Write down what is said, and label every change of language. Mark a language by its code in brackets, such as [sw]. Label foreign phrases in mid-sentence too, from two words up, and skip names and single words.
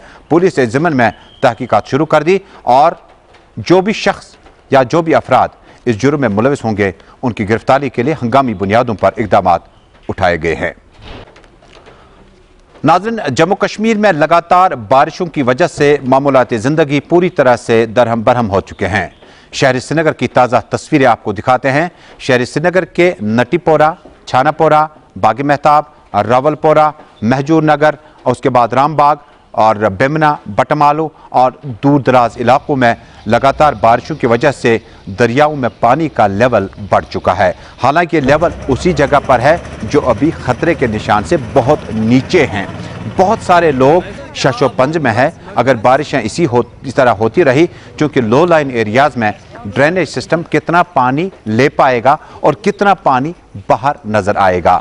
[ur] پولیس نے ضمن میں تحقیقات شروع کر دی اور جو بھی شخص یا جو بھی افراد اس جرم میں ملوث ہوں گے ان کی گرفتاری کے لیے ہنگامی بنیادوں پر اقدامات اٹھائے گئے ہیں۔ ناظرین، جموں کشمیر میں لگاتار بارشوں کی وجہ سے معمولات زندگی پوری طرح سے درہم برہم ہو چکے ہیں۔ شہر سری نگر کی تازہ تصویریں آپ کو دکھاتے ہیں۔ شہر سری نگر کے نٹی پورہ، چھانا پورہ، باغ مہتاب، راول پورہ، مہجور نگر اور اس کے بعد رام باغ اور بیمنا، بٹمالو اور دور دراز علاقوں میں لگاتار بارشوں کی وجہ سے دریاؤں میں پانی کا لیول بڑھ چکا ہے۔ حالانکہ یہ لیول اسی جگہ پر ہے جو ابھی خطرے کے نشان سے بہت نیچے ہیں۔ بہت سارے لوگ شش و پنج میں ہیں اگر بارشیں اسی طرح ہوتی رہی، چونکہ لو لائن ایریاز میں ڈرینیج سسٹم کتنا پانی لے پائے گا اور کتنا پانی باہر نظر آئے گا۔